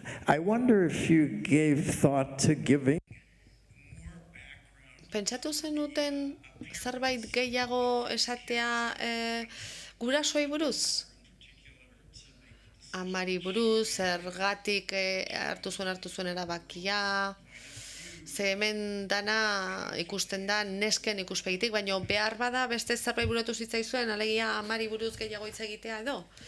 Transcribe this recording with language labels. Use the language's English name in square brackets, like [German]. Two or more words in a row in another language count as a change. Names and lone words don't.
[English] I wonder if you gave thought to giving [Basque] Pentsatu zenuten zerbait gehiago esatea gurasoei buruz? Amari buruz, zergatik hartu zuen erabakia, ze hemen dana ikusten da nesken ikuspegitik, baina behar bada beste zerbait buratu zitzaizuen, alegia amari buruz gehiago hitz egitea edo?